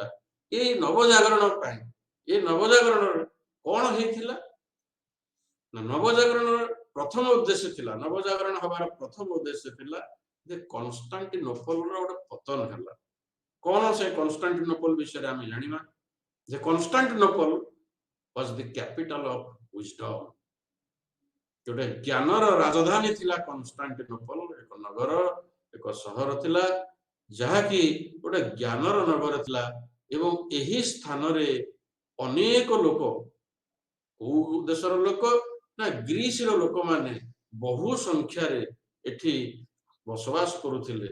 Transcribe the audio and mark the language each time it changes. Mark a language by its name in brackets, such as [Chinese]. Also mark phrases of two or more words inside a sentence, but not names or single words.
[Odia] ଏଇ ନବଜାଗରଣ ପାଇଁ, ଏ ନବଜାଗରଣ କଣ ହେଇଥିଲା ନା, ନବଜାଗରଣର ପ୍ରଥମ ଉଦ୍ଦେଶ୍ୟ ଥିଲା, ନବଜାଗରଣ ହବାର ପ୍ରଥମ ଉଦ୍ଦେଶ୍ୟ ଥିଲା ଯେ କନଷ୍ଟାଣ୍ଟିନୋପଲର ଗୋଟେ ପତନ ହେଲା। କଣ ସେ କନଷ୍ଟାଣ୍ଟିନୋପଲ ବିଷୟରେ ଆମେ ଜାଣିବା ଯେ କନଷ୍ଟାଣ୍ଟିନୋପଲ [English] was the capital of wisdom, [Odia] ଯୋଉଟା ଜ୍ଞାନର ରାଜଧାନୀ ଥିଲା। କନଷ୍ଟାଣ୍ଟିନୋପଲ ଏକ ନଗର, ଏକ ସହର ଥିଲା, ଯାହାକି ଗୋଟେ ଜ୍ଞାନର ନଗର ଥିଲା ଏବଂ ଏହି ସ୍ଥାନରେ ଅନେକ ଲୋକ, କୋଉ ଦେଶର ଲୋକ ନା ଗ୍ରୀସର ଲୋକମାନେ ବହୁ ସଂଖ୍ୟାରେ ଏଠି ବସବାସ କରୁଥିଲେ।